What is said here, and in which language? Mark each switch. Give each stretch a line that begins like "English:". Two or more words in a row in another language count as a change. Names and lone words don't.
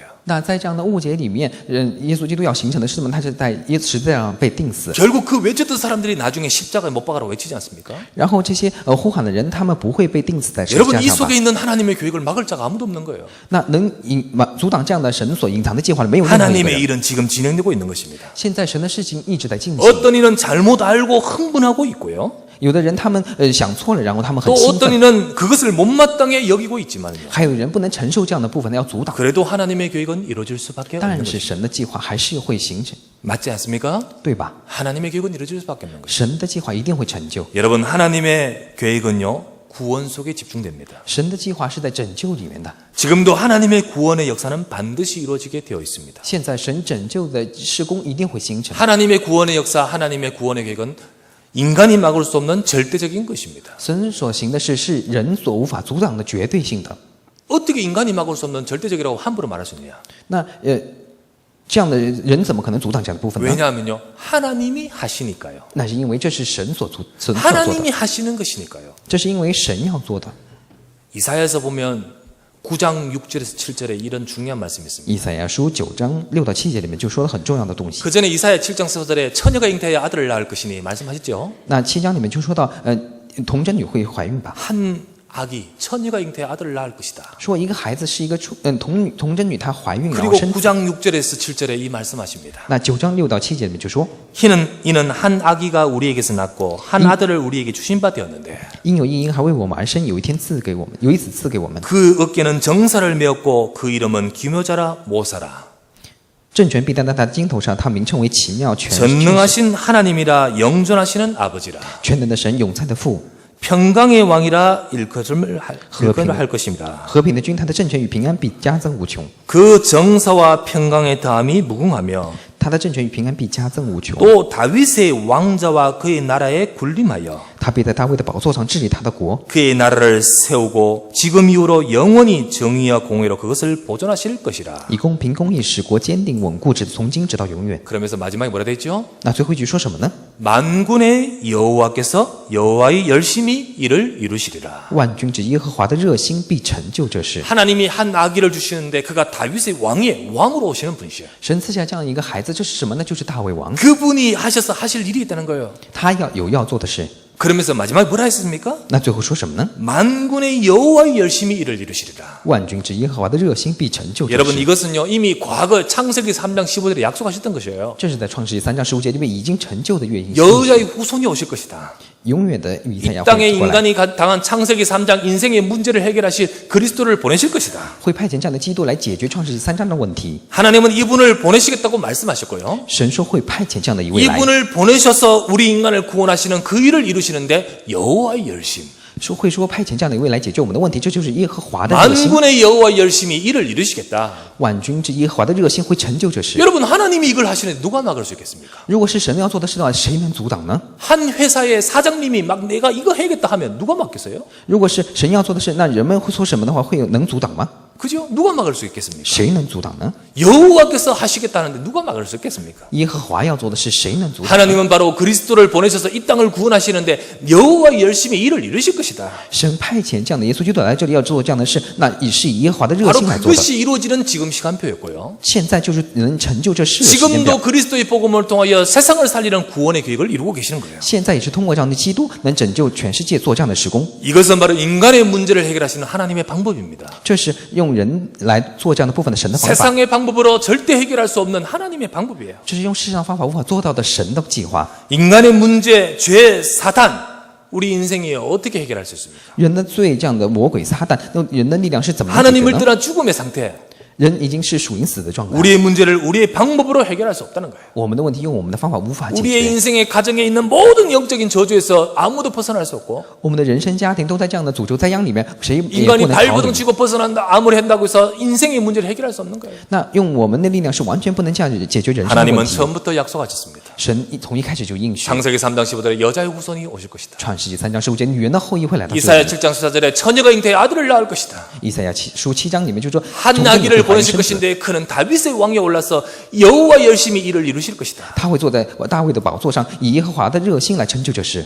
Chinese: 那在这样的误解里面，耶稣基督要形成的是什么？他是在十字架上被钉死。
Korean: 결국 그 외쳤던 사람들이 나중에 십자가에 못 박아라고 외치지 않습니까?
Chinese: 然后这些呼喊的人，他们不会被钉死在十字
Korean: 여러분
Chinese: 架
Korean: 이
Chinese: 上吧
Korean: 속에 ？ 있는 하나님의 계획을 막을 자가 아무도 없는 거예요.
Chinese: 那能阻挡这样的神所隐藏的计划的没有任何一个
Korean: 하나님의
Chinese: 人。
Korean: 일은 지금 진행되고 있는 것입니다.
Chinese: 现在神的事情一直在进行。
Korean: 어떤 이는 잘못 알고 흥분하고 있고요.
Chinese: 有的人他们想错了，然后他们很
Korean: 또
Chinese: 兴
Korean: 어떤
Chinese: 奋；
Korean: 이는 그것을 못마땅해 여기고 있지만요.
Chinese: 还有人不能承受这样的部分，要阻挡。
Korean: 그래도 하나님의 계획은 이루어질 수밖에 없는
Chinese: 但
Korean: 거죠.
Chinese: 是神的计划还是会形成，
Korean: 맞지 않습니까?
Chinese: 对吧？
Korean: 하나님의 계획은 이루어질 수밖에 없는 거죠.
Chinese: 神的计划一定会成就。
Korean: 여러분 하나님의 계획은요 구원 속에 집중됩니다.
Chinese: 神的计划是在拯救里面的。
Korean: 지금도 하나님의 구원의 역사는 반드시 이루어지게 되어 있습니다.
Chinese: 现在神拯救的施工一定会形成。
Korean: 하나님의 구원의 역사, 하나님의 구원의 계획은 인간이 막을 수 없는 절대적인 것입니다.
Chinese: 神所行的事是人所无法阻挡的绝对性的。
Korean: 어떻게 인간이 막을 수 없는 절대적이라고 함부로 말할 수 있느냐?
Chinese: 那这样的人怎么可能阻挡这样的部分呢？
Korean: 왜냐하면요 하나님이 하시니까요.
Chinese: 那是因为这是神所做的，
Korean: 하나님이 하시는 것이니까요.
Chinese: 这是因为神要做的。
Korean: 이사야에서 보면 9장 6절에서 7절에 이런 중요한 말씀이 있습니다.
Chinese: 以赛亚书9章6到7节里面就说了很重要的东西。
Korean: 그 전에 이사야 7장 4절에 처녀가 잉태하여 아들을 낳을 것이니 말씀하셨죠?
Chinese: 那7章里面就说到，童贞女会怀孕吧？
Korean: 한 아기 처녀가 잉태하여 아들을 낳을 것이다.
Chinese: 说一个孩子是一个童贞女，她怀孕然
Korean: 그리고
Chinese: 后生子。
Korean: 9장 6절에서 7절에 이 말씀하십니다.
Chinese: 那9章6到7节里面就说，
Korean: 이는 한 아기가 우리에게서 낳고 한 아들을 우리에게 주신 바 되었는데
Chinese: 因有一婴孩为我们而生，有一天赐给我们，有一子赐给我们。
Korean: 그 어깨는 정사를 메었고 그 이름은 기묘자라 모사라.
Chinese: 政权必担在他的肩头上，他名称为奇妙全
Korean: 전능하신 하나님이라 영존하시는 아버지라.
Chinese: 全能的神，永在的父，
Korean: 평강의 왕이라 일컬음을 할 것입니다.
Chinese: 和平的君，他的政权与平安必加增无穷。
Korean: 그 정사와 평강의 다함이 무궁하며
Chinese: 他的政权与平安必加增无穷。
Korean: 또 다윗의 왕자와 그의 나라에 군림하여
Chinese: 他必在大卫的宝座上治理他的国，
Korean: 그의 나라를 세우고 지금 이후로 영원히 정의와 공의로 그것을 보존하실 것이라.
Chinese: 以公平公义使国坚定稳固，从今直到永远。
Korean: 그러면서 마지막에 뭐라 되어 있죠?
Chinese: 那最后一句说什么呢？
Korean: 만군의 여호와께서 여호와의 열심히 일을 이루시리라.
Chinese: 万军之耶和华的热心必成就这事。
Korean: 하나님이 한 아기를 주시는데 그가 다윗의 왕으로 오시는 분이시에요.
Chinese: 神赐下这样一个孩子，这是什么呢？就是大卫王，
Korean: 그분이 하셔서 하실 일이 있다는 거예요.
Chinese: 他要做的事。
Korean: 그러면서 마지막에 뭐라 했습니까?
Chinese: 那最后说什么呢？
Korean: 만군의 여호와의 열심히 일을 이루시리라.
Chinese: 万军之耶和华的热心必成就这
Korean: 여러분
Chinese: 事。
Korean: 이것은요 이미 과거 창세기 3장 15절에 약속하셨던 것이에요.
Chinese: 这是在创世纪3章15节里面已经成就的约印，
Korean: 여호와의 후손이 오실 것이다.
Chinese: 永远的以赛
Korean: 이
Chinese: 亚
Korean: 땅에
Chinese: 会过来，
Korean: 인간이 당한 창세기 3장 인생의 문제를 해결하실 그리스도를 보내실 것이다.
Chinese: 会派遣这样的基督来解决创世纪3章的问题。
Korean: 하나님은 이분을 보내시겠다고 말씀하셨고요.
Chinese: 神说会派遣这样的一位来，
Korean: 이분을 보내셔서 우리 인간을 구원하시는 그 일을 이루시는데 여호와의 열심.
Chinese: 说派遣这样的一位来解决我们的问题，这就是耶和华的热心。
Korean: 만군의 여호와의 열심이 일을 이루시겠다.
Chinese: 万军之耶和华的热心会成就这事。
Korean: 여러분 하나님이 이걸 하시는데 누가 막을 수 있겠습니까?
Chinese: 如果是神要做的事的话，谁能阻挡呢？
Korean: 한 회사의 사장님이 막 내가 이거 해야겠다 하면 누가 막겠어요?
Chinese: 如果是神要做的事，那人们会说什么的话，能阻挡吗？
Korean: 그죠? 누가 막을 수 있겠습니까?
Chinese: 谁能阻挡呢？
Korean: 여호와께서 하시겠다는데 누가 막을 수 있겠습니까?
Chinese: 耶和华要做的事，谁能阻挡？
Korean: 하나님은 바로 그리스도를 보내셔서 이 땅을 구원하시는데 여호와 열심히 일을 이루실 것이다.
Chinese: 神派遣这样的耶稣基督来这里要做这样的事，那也是以耶和华的热
Korean: 바로
Chinese: 心来做的。
Korean: 그것이 이루어지는 지금 시간표였고요.
Chinese: 现在就是能成就这事的时间表。
Korean: 지금도 그리스도의 복음을 통하여 세상을 살리는 구원의 계획을 이루고 계시는 거예요.
Chinese: 现在也是通过这样的基督，能拯救全世界做这样的施工。
Korean: 이것은 바로 인간의 문제를 해결하시는 하나님의 방법입니다.
Chinese: 这是用人来做这样的部分的神的方法，
Korean: 세상의 방법으로 절대 해결할 수 없는 하나님의 방법이에요.
Chinese: 这是用世上方法无法做到的神的计划。
Korean: 인간의 문제, 죄, 사단, 우리 인생이 어떻게 해결할 수 있습니까?
Chinese: 人的罪，这样的魔鬼撒旦，用人的力量是怎么解决
Korean: 하나님을
Chinese: 呢？
Korean: 떠난 죽음의 상태.
Chinese: 人已经是属于死的状态。
Korean: 우리의 문제를 우리의 방법으로 해결할 수 없다는 거예요.
Chinese: 我们的问题用我们的方法无法解
Korean: 우리의
Chinese: 决。
Korean: 인생의 가정에 있는 모든 영적인 저주에서 아무도 벗어날 수 없고
Chinese: 我们的人生家庭都在这样的诅咒灾殃里面，谁也不
Korean: 인간이
Chinese: 能逃离
Korean: 발버둥 。 치고 벗어난다 아무리 한다고 해서 인생의 문제를 해결할 수 없는 거예요.
Chinese: 那用我们的力量是完全不能这样解决人生的
Korean: 하나님은
Chinese: 问题。
Korean: 처음부터 약속하셨습니다.
Chinese: 神从一开始就应许，
Korean: 창세기 3장 15절에 여자의 후손이 오실 것이다.
Chinese: 创世纪3章15节，女人的后裔会来到这
Korean: 이사야
Chinese: 里。
Korean: 7장 14절에 처녀가 잉태해 아들을 낳을 것이다.
Chinese: 以赛亚书7章里面就说，
Korean: 한
Chinese: 从这里
Korean: 아기를
Chinese: 会怀孕
Korean: 보내실
Chinese: 生子，
Korean: 것인데 그는 다윗의 왕에 올라서 여호와 열심히 일을 이루실 것이다.
Chinese: 他会坐在大卫的宝座上，以耶和华的热心来成就这事。